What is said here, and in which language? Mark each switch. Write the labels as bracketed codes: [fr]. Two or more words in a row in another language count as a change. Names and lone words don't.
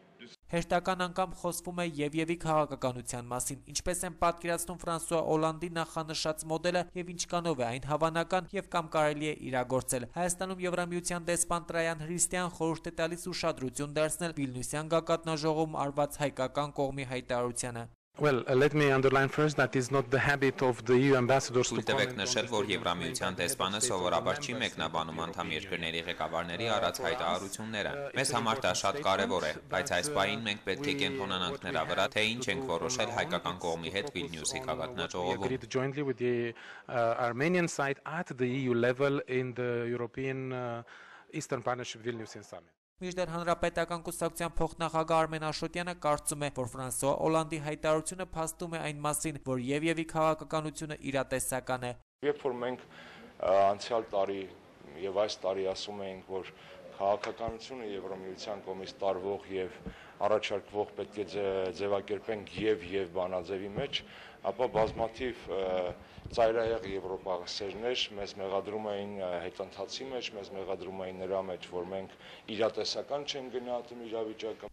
[hy] Հերթական անգամ խոսվում է Եվի քաղաքականության մասին, ինչպես են պատկերացնում Ֆրանսուଆ Օլանդի նախանշած մոդելը եւ ինչքանով է այն հավանական եւ կամ կարելի է իրագործել։ Հայաստանում Եվրամիության դեսպան Տրայան Հրիստյան խորհուրդ է տալիս ուշադրություն դարձնել Վիլնյուսյան գագաթնաժողովում արված հայկական կողմի հայտարարությանը։ [en] Well, let me underline first that is not the habit of the EU ambassadors to [hy] comment նշել, որ Եվրամիության դեսպանը սովորաբար չի մեկնաբանում անդամ երկրների ղեկավարների արած հայտարարությունները։ Մեզ համար դա շատ կարևոր է, բայց այս պահին մենք պետք է կենտրոնանանք նրա վրա, թե ինչ ենք որոշել հայկական կողմի հետ Վիլնյուսի գագաթնաժողովում։ [en] Jointly with the Armenian side at the EU level in the European Eastern Partnership Vilnius Summit. [hy] Մինչդեռ հանրապետական կուսակցության փոխնախագահ Արմեն Աշոտյանը կարծում է, որ Ֆրանսուଆ Օլանդի հայտարարությունը փաստում է այն մասին, որ Եվի քաղաքականությունը իրատեսական է։ Երբ որ մենք անցյալ տարի եւ այս տարի ասում էինք, որ քաղաքականությունը Եվրամիության կողմից տարվող եւ առաջարկվող պետք է ձևակերպենք եւ բանաձևի մեջ, ապա բազմաթիվ ծայրահեղ եվրոպասերներ մեզ մեղադրում էին հետընթացի մեջ, մեզ մեղադրում էին նրա մեջ, որ մենք իրատեսական չենք գնահատում իրավիճակը։